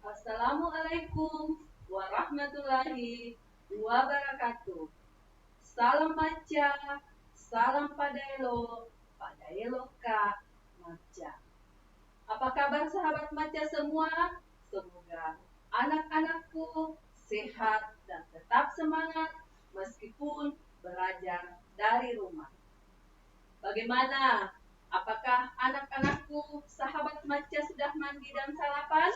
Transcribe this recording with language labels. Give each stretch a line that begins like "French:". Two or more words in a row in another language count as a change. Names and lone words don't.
Arabic: السلام عليكم ورحمة الله وبركاته.
Sundanese: Salam maca, salam padaelo, padaelo ka maca.
Indonesian: Apa kabar sahabat maca semua? Semoga anak-anakku sehat dan tetap semangat meskipun belajar dari rumah. Bagaimana? Apakah anak-anakku sahabat maca sudah mandi dan sarapan?